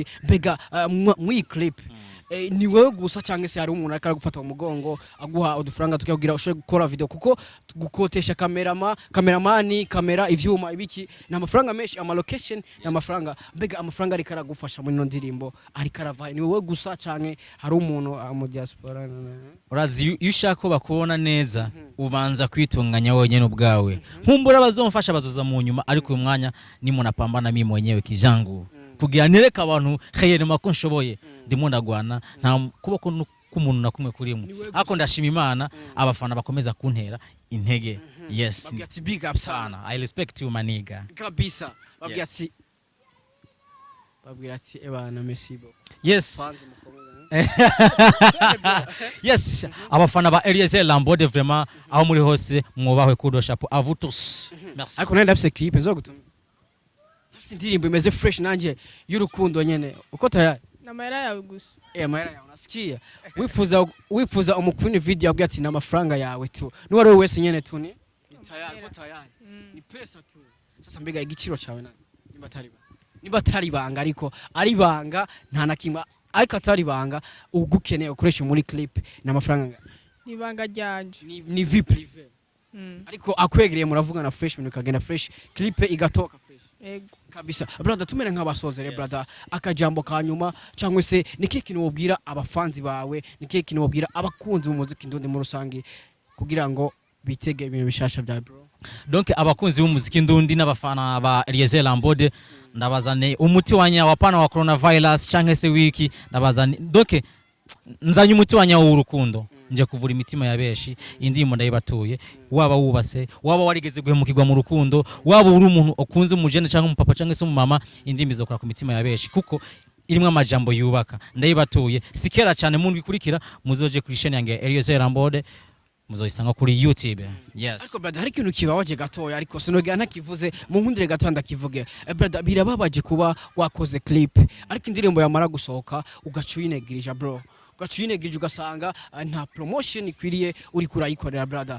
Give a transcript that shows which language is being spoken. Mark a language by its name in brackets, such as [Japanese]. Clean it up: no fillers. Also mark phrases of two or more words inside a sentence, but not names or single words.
[Rundi] Mbega mu clip ni wewe gusa cyangwa se hari umuntu akara gufata mu mugongo aguha udufaranga tukagira ushobora gukora video kuko gukotesha kameramani kamera ivyuma ibiki na amafaranga menshi ama location na amafaranga. Mbega amafaranga ari karagufasha muri no ndirimbo ari karava ni wewe gusa cyangwa hari umuntu mu diaspora? Urazi yushaka ko bakubona neza ubanza kwitunganya wenyene ubwawe nkumbura bazomfasha bazoza mu nyuma ariko uyu mwanya nimo napambana [Swahili] mimi mwenyewe [Rundi] kijangu kugira nereka abantu khayere mako nshoboye ndimo ndagwana nta kuboko k'umuntu nakumwe kurimwe ako ndashima Imana abafana bakomeza kuntera intege. Yes. Babiyati [English] big up [Rundi] sana. [English] I respect you maniga. [Rundi] Kabisa. Babiyati ebana [French] merci beaucoup. [English] Yes. Yes, [Rundi] abafana ba Rambo vraiment aho muri hose mwubahwe kudo [French] chapeau à vous tous. [Rundi] Merci. Ariko nenda afise clip nzogutuma indirimbo imeze fresh nanje y'urukundo nyene uko tayari namahera yawe gusa amahera yawe unasikia wifuza umukwini video yabwiye ati n'amafaranga yawe tu n'uwari wese nyene tu ni tayari uko tayari [Swahili] ni pesa tu. [Rundi] Sasa mbega igiciro cawe nani niba tari banga ariko ari banga nta nakimba ariko atari banga ugukeneye ukoresha muri clip n'amafaranga nibanga ryanje ni [French] vie privée [Rundi] ariko akwegereye muravugana na fresh ibintu kagenda fresh clip igatoka fresh. Ego kabisa brother, tumere nk'abasozere brother, akajambo kanyuma cyangwa se niki kintu wobwira abafanzi bawe, niki kintu wobwira abakunzi b'umuziki ndundi mu rusangi kugira ngo bitege ibintu bishasha bya bro? Donc abakunzi b'umuziki ndundi n'abafana ba Rambo ndabazane umuti wanya wapana wa coronavirus cyangwa se wiki ndabazane donc nzanye umuti wanya w'urukundo nje kuvura imitima ya beshi. Indimo ndayibatuye waba wubatse waba warigeze guhemukirwa mu rukundo waba uri umuntu okunze umujene cyangwa umupapa cyangwa se umumama indimi zokora ku mitima ya beshi kuko irimwe amajambo yubaka. Ndayibatuye sikera cyane mu bikurikira muzoje kuri chaîne yange Rambo muzoyisanga kuri YouTube. Yes. Ariko brother hari ikintu kibabaje gatoya ariko sinogera ntakivuze mu nkundire gatanda kivuge. Brother birababaje kuba wakoze clip ariko indirimbo yamara gusohoka ugacuyinegirija bro, ugacuyinegirije ugasanga nta promotion ikwiriye uri kurayikorera brother.